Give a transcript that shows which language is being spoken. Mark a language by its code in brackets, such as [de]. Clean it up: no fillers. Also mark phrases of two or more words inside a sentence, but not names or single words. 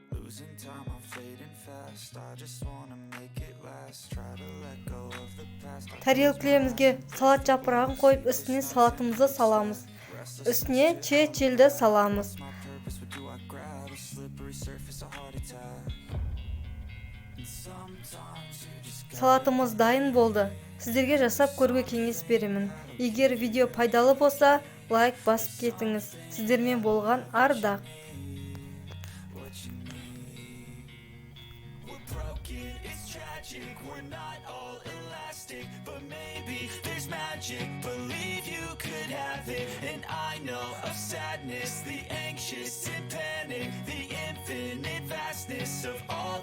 [en] losing time, I'm fading fast. I just wanna make it last. Try to let go of the past. [kk] Тарелкілерімізге салат жапырағын қойып, үстіне салатымызды саламыз. Үстіне чечилді саламыз. [en] My purpose, what do I grab? A slippery surface, a heart attack. And sometimes you just [kk] Салатымыз дайын болды. Сіздерге жасап көруге кеңес беремін. Егер видео пайдалы болса, лайк басып кетіңіз. Сіздермен болған Ардақ. [en] what you need. We're broken, it's tragic. We're not all elastic, but maybe there's magic. Believe you could have it, and I know of sadness, the anxious and panic, the infinite vastness of all